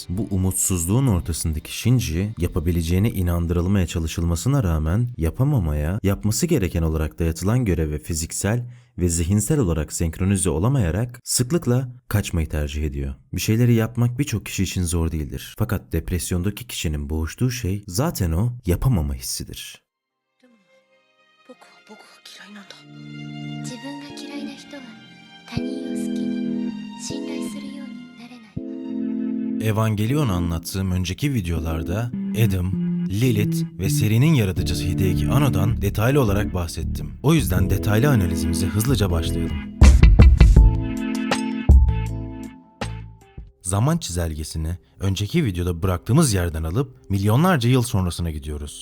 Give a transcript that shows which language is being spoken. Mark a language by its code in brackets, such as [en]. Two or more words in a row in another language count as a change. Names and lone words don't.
[tr] Bu umutsuzluğun ortasındaki Shinji yapabileceğine inandırılmaya çalışılmasına rağmen yapamamaya, yapması gereken olarak dayatılan göreve fiziksel ve zihinsel olarak senkronize olamayarak sıklıkla kaçmayı tercih ediyor. Bir şeyleri yapmak birçok kişi için zor değildir. Fakat depresyondaki kişinin boğuştuğu şey zaten o yapamama hissidir. [ja] 僕は嫌いなんだ。自分が嫌いな人は他人を好きに信頼するようになれない。 [tr] Evangelion anlattığım önceki videolarda Adam, Lilith ve serinin yaratıcısı Hideaki Anno'dan detaylı olarak bahsettim. O yüzden detaylı analizimize hızlıca başlayalım. Zaman çizelgesini önceki videoda bıraktığımız yerden alıp milyonlarca yıl sonrasına gidiyoruz.